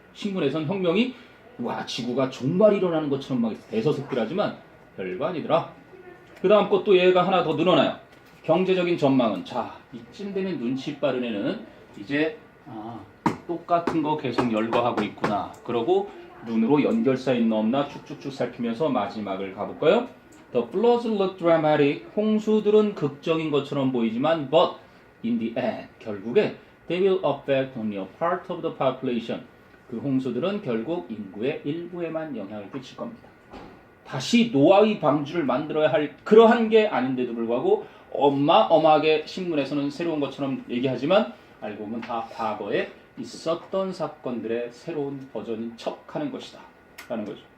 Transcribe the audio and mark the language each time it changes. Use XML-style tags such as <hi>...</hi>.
<ko>신문에선 혁명이 와 지구가 종말이 일어나는 것처럼 막 대서특필하지만 별거 아니더라. 그 다음 것도 얘가 하나 더 늘어나요. 경제적인 전망은 자 이쯤 되면 눈치 빠른 애는 이제 똑같은 거 계속 열거하고 있구나. 그러고 눈으로 연결사 있나 없나 쭉쭉쭉 살피면서 마지막을 가볼까요?</ko> <en>The floods look dramatic.</en> <ko>홍수들은 극적인 것처럼 보이지만</ko> <en>but in the end 결국에 they will affect only a part of the population.</en> <ko>그 홍수들은 결국 인구의 일부에만 영향을 끼칠 겁니다. 다시 노아의 방주를 만들어야 할 그러한 게 아닌데도 불구하고 어마어마하게 신문에서는 새로운 것처럼 얘기하지만 알고 보면 다 과거에 있었던 사건들의 새로운 버전인 척 하는 것이다 라는 거죠.</ko>